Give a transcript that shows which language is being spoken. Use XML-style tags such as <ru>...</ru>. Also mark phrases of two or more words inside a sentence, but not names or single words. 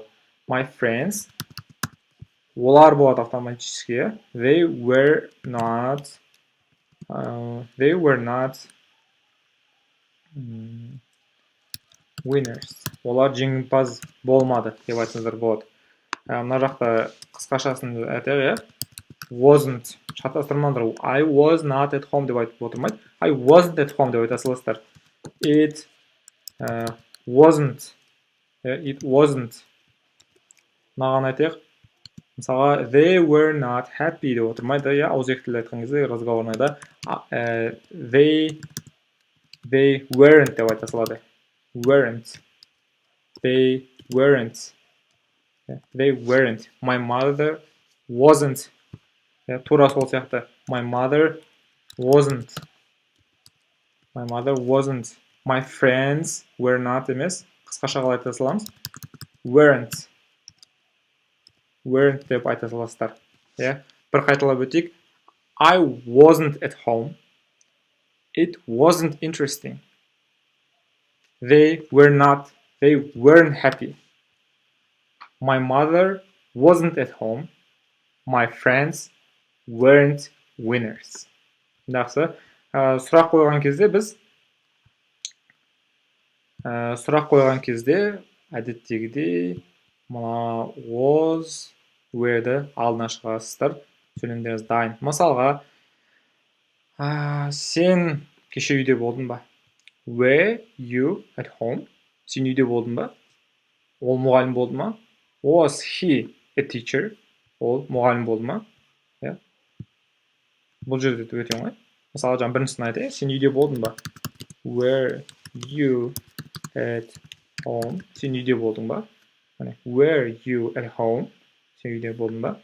<en>My friends,</en> <kk>олар болады автоматически.</kk> <en>They were not winners.</en> <kk>Олар жеңімпаз болмады деп айтсаңыздар болады. Мына жақта қысқашасын айтайық, wasn't шатастырмаңдар.</kk> <en>I was not at home</en> <kk>деп айтып отырмайды.</kk> <en>I wasn't at home</en> <kk>деп айта саласыздар.</kk> <en>It wasn't. It wasn't.</en> <kk>Мынаған айтайық. Мысалға,</kk> <en>they were not happy</en> <kk>деп отырмайды. Ауызекі тілде айтқан кезде разговорныйда</kk> <en>they weren't</en> <kk>деп айта салады.</kk> <en>Weren't. They weren't. They weren't. My mother wasn't.</en> <kk>Тура сол сияқты.</kk> <en>My mother wasn't. My mother wasn't. My friends were not емес.</en> <kk>Қысқаша қалай айта саламыз?</kk> <en>Weren't. Weren't</en> <kk>деп айта саласыздар. Бір қайталап өтейік.</kk> <en>I wasn't at home. It wasn't interesting. They weren't happy. My mother wasn't at home. My friends weren't winners.</en> <kk>Жақсы. Сұрақ қойған кезде әдеттегідей мына</kk> <en>was, were'ді</en> <kk>алдына шығарасыздар. Сөйлемдеріңіз дайын. Мысалға, сен кеше үйде болдың ба?</kk> <en>Were you at home?</en> <kk>Сен үйде болдың ба? Ол мұғалім болды ма?</kk> <en>Was he a teacher?</en> <kk>Ол мұғалім болды ма? Бұл жерде өте оңай. Мысалы, біріншісін айтайық. Сен үйде болдың ба?</kk> <en>Were you at home?</en> <kk>Сен үйде болдың ба?</kk> <en>Were you at home?</en> <kk>Сен үйде болдың ба?</kk>